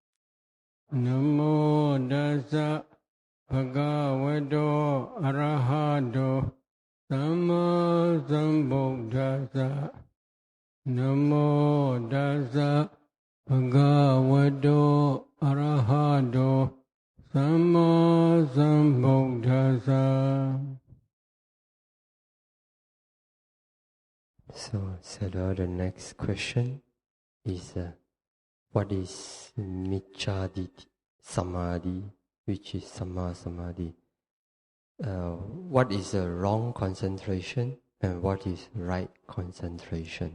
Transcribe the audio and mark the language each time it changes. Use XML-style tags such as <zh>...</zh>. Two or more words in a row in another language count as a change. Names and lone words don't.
<pi>Namo Dasa Bhagavato Arahato Sama Sambuddhassa. Namo Dasa Bhagavato Arahato Sama Sambuddhassa.</pi> <en>So, the next question is, what is</en> <pi>Micchadi Samadhi,</pi> <en>which is</en> <pi>Samma Samadhi?</pi> <en>What is a wrong concentration and what is right concentration?</en>